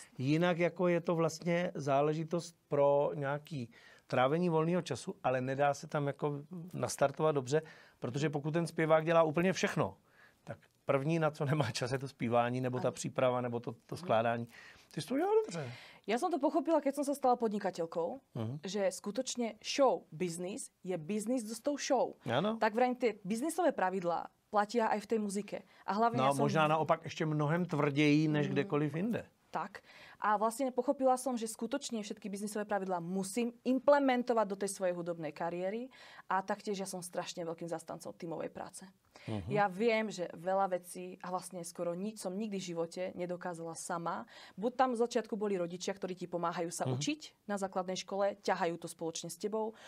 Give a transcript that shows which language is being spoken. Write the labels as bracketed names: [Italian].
[Czech] Jinak jako je to vlastně záležitost pro nějaký trávení volného času, ale nedá se tam jako nastartovat dobře, protože pokud ten zpěvák dělá úplně všechno, tak první, na co nemá čas, je to zpívání, nebo ta příprava, nebo to skládání. Ty jsi to udělal dobře. [Slovak] Ja som to pochopila, keď som sa stala podnikateľkou, že skutočne show business je business s tou show. [Czech] Ano. [Slovak] Tak vrajím, tie biznisové pravidlá platia aj v tej muzike. A hlavne [Czech] no možná naopak ještě mnohem tvrději, než kdekoliv jinde. Tak. [Slovak] A vlastne pochopila som, že skutočne všetky biznisové pravidlá musím implementovať do tej svojej hudobnej kariéry a taktiež ja som strašne veľkým zastancom tímovej práce. Ja viem, že veľa vecí a vlastne skoro nič som nikdy v živote nedokázala sama. Buď tam z začiatku boli rodičia, ktorí ti pomáhajú sa učiť na základnej škole, ťahajú to spoločne s tebou.